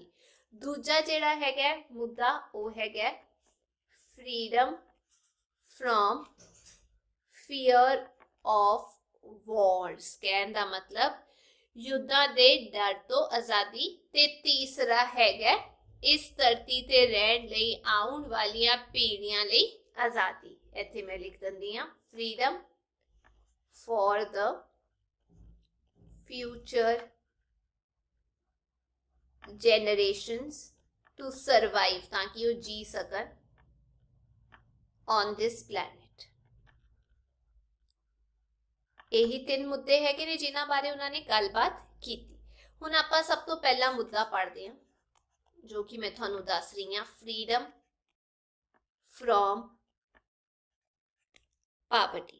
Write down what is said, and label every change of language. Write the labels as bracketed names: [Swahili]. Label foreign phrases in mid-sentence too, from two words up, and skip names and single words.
[Punjabi] ਦੂਜਾ ਜਿਹੜਾ ਹੈਗਾ ਮੁੱਦਾ ਉਹ ਹੈਗਾ [English] freedom from fear of wars. [Punjabi] ਕਹਿਣ ਦਾ ਮਤਲਬ ਯੁੱਧਾਂ ਦੇ ਡਰ ਤੋਂ ਆਜ਼ਾਦੀ। ਤੇ ਤੀਸਰਾ ਹੈਗਾ ਇਸ ਧਰਤੀ ਤੇ ਰਹਿਣ ਲਈ ਆਉਣ ਵਾਲੀਆਂ ਪੀੜ੍ਹੀਆਂ ਲਈ ਆਜ਼ਾਦੀ। ਇੱਥੇ ਮੈਂ ਲਿਖ ਦਿੰਦੀ ਹਾਂ [English] freedom for the future generations to survive, [Punjabi] ਤਾਂ ਕਿ ਉਹ ਜੀ ਸਕਣ [English] on this planet। [Punjabi] ਇਹੀ 3 ਮੁੱਦੇ ਹੈਗੇ ਨੇ ਜਿਨ੍ਹਾਂ ਬਾਰੇ ਉਹਨਾਂ ਨੇ ਗੱਲਬਾਤ ਕੀਤੀ। ਹੁਣ ਆਪਾਂ ਸਭ ਤੋਂ ਪਹਿਲਾ ਮੁੱਦਾ ਪੜ੍ਹਦੇ ਹਾਂ ਜੋ ਕਿ ਮੈਂ ਤੁਹਾਨੂੰ ਦੱਸ ਰਹੀ ਹਾਂ [English] freedom from poverty.